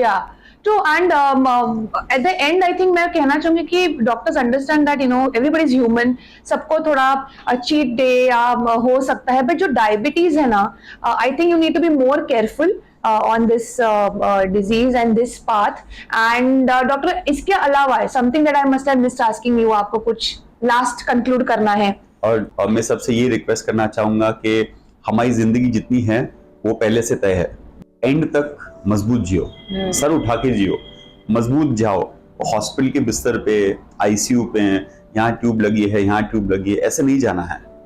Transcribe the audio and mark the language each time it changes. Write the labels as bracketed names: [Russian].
[Hindi] या तो [English] and at the end I think [Hindi] मैं कहना चाहूंगी कि [English] doctors understand that everybody is human, [Hindi] सबको थोड़ा चीट डे या हो सकता है, [English] but [Hindi] जो डायबिटीज है ना, [English] I think you need to be more careful on this disease and this path. And doctor [Hindi] इसके अलावा [English] something that I must have missed asking you, [Hindi] आपको कुछ [English] last conclude [Hindi] करना है? और मैं सबसे ये रिक्वेस्ट करना चाहूंगा कि हमारी जिंदगी जितनी है वो पहले से तय है. एंड तक मजबूत जियो, सर उठा के जियो, मजबूत जाओ. हॉस्पिटल के बिस्तर पे, आईसीयू पे, यहाँ ट्यूब लगी है, यहाँ ट्यूब लगी है, ऐसे नहीं जाना है.